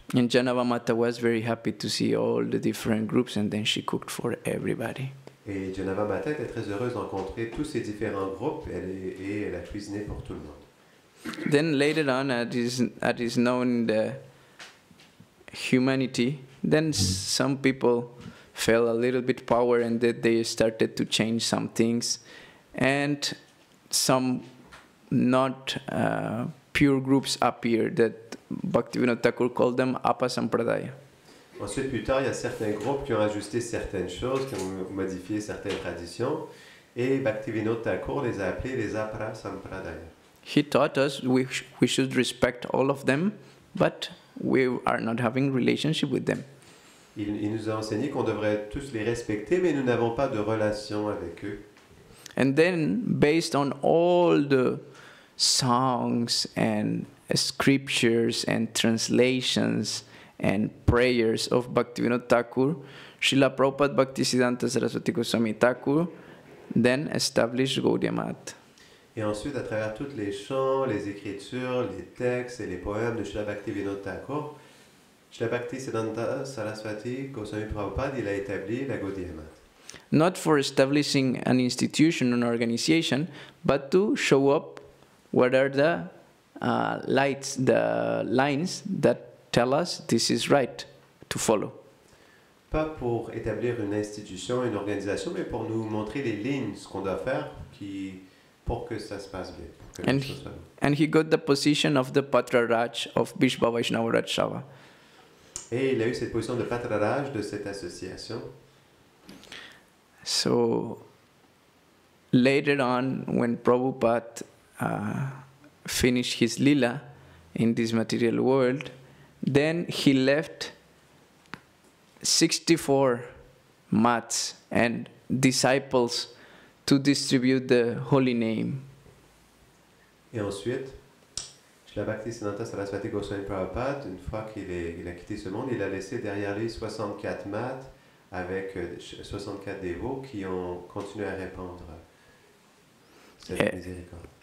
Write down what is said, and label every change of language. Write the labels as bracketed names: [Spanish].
[English] And Janava Mata was very happy to see all the different groups, and then she cooked for everybody. [French] Et Janava Mata était très heureuse de rencontrer tous ces différents groupes et elle a cuisiné pour tout le monde. [English] Then later on, as is known the humanity, then some people felt a little bit power and that they started to change some things, and some not pure groups appeared that Bhaktivinoda Thakur called them Apasampradaya. [French] Ensuite, plus tard, il y a certains groupes qui ont ajusté certaines choses, qui ont modifié certaines traditions, et Bhaktivinoda Thakur les a appelés les Apasampradaya. [English] He taught us we should respect all of them, but we are not having relationship with them. [French] Il nous a enseigné qu'on devrait tous les respecter, mais nous n'avons pas de relation avec eux. [English] And then, based on all the songs and scriptures and translations and prayers of Bhaktivinoda Thakur, Srila Prabhupada Bhaktisiddhanta Saraswati Goswami Thakur then established Gaudiya Math. [French] Et ensuite, à travers tous les chants, les écritures, les textes et les poèmes de Srila Bhaktivinoda Thakur, Srila Bhaktisiddhanta Saraswati Goswami Prabhupada, il a établi la Gaudiya Math. [English] Not for establishing an institution, an organization, but to show up what are the the lines that tell us this is right to follow. [French] Pas pour établir une institution, une organisation, mais pour nous montrer les lignes, ce qu'on doit faire pour que ça se passe bien. Pour que les choses soient bien. [English] And he got the position of the Patraraj of Vishva Vaishnava Rajsava. [French] Et il a eu cette position de patrarage de cette association. [English] So later on, when Prabhupada finished his lila in this material world, then he left 64 mats and disciples to distribute the holy name. [French] Et ensuite, Srila Bhaktisiddhanta Saraswati Goswami Prabhupada, une fois qu'il a quitté ce monde, il a laissé derrière lui 64 maths avec 64 dévots qui ont continué à répandre cette miséricorde.